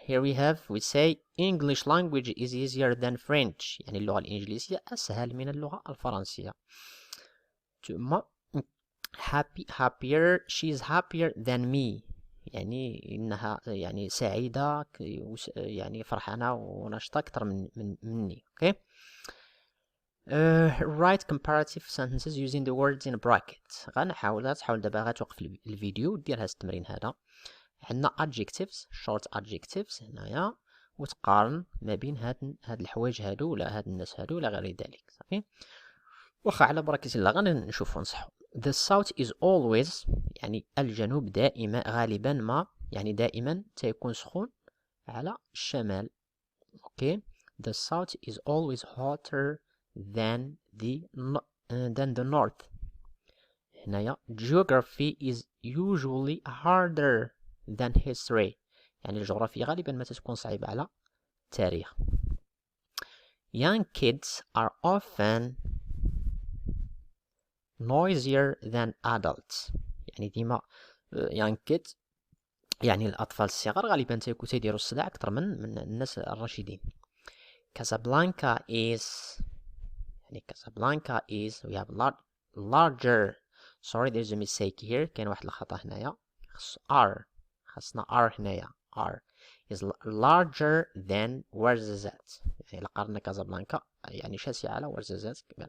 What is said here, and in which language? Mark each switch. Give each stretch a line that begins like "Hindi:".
English: Here we say English language is easier than French.
Arabic: يعني اللغة الإنجليزية أسهل من اللغة الفرنسية.
English: ثم happier. She is happier than me.
Arabic: يعني إنها يعني سعيدة، يعني فرحانة ونشطة أكثر مني.
English: Okay. Write comparative sentences using the words in brackets.
Arabic: تحاول دابا غتوقف الفيديو ودير هذا التمرين هذا. عندنا adjectives short adjectives هنايا، وتقارن ما بين هاد الحوايج هادو ولا هاد الناس هادو ولا غير ذلك. صافي، واخا على بركة الله غنشوفو نصحو.
English: The south is always،
Arabic: يعني الجنوب دائما غالبا ما، يعني دائما تيكون سخون على الشمال. اوكي.
English: The south is always hotter than the north. هنايا geography is usually harder than history.
Arabic: يعني الجغرافيا غالبا ما تكون صعيبة على التاريخ.
English: Young kids are often noisier than adults.
Arabic: يعني ديما
English: young kids
Arabic: يعني الأطفال الصغار غالبا تيديروا الصداع أكثر من الناس الراشدين.
English: Casablanca is، يعني Casablanca is we have larger. Sorry, there's a mistake here.
Arabic: كاين واحد الخطأ هنايا. خاصنا R هنايا.
English: R is larger than Ouarzazate.
Arabic: يعني قارنا كازابلانكا يعني شاسعة على Ouarzazate.